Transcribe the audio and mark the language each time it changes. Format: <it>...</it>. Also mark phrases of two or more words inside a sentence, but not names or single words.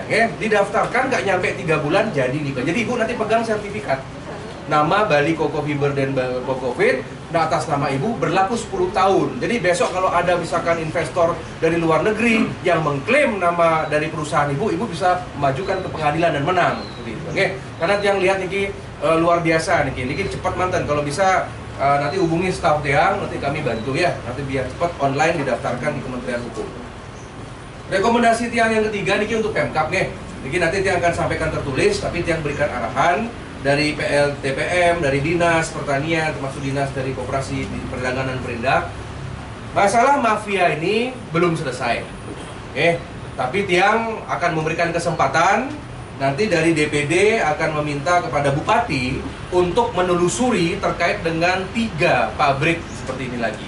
<id>Didaftarkan nggak nyampe 3 bulan jadi nikah. Jadi ibu nanti pegang sertifikat. Nama Bali Koko Fiber dan Koko Fit, atas nama ibu berlaku 10 tahun. Jadi besok kalau ada misalkan investor dari luar negeri yang mengklaim nama dari perusahaan ibu bisa majukan ke pengadilan dan menang. Oke, karena yang lihat niki luar biasa niki cepat mantan. Kalau bisa nanti hubungi staf tiang, nanti kami bantu ya. Nanti biar cepat online didaftarkan di Kementerian Hukum. Rekomendasi tiang yang ketiga niki untuk Pemkab nih. Niki nanti tiang akan sampaikan tertulis, tapi tiang berikan arahan. dari PLTPM, dari Dinas Pertanian, termasuk Dinas dari Koperasi Perdagangan dan Perindak. Masalah mafia ini belum selesai. Tapi Tiang akan memberikan kesempatan, nanti dari DPD akan meminta kepada Bupati untuk menelusuri terkait dengan 3 pabrik seperti ini lagi.</id>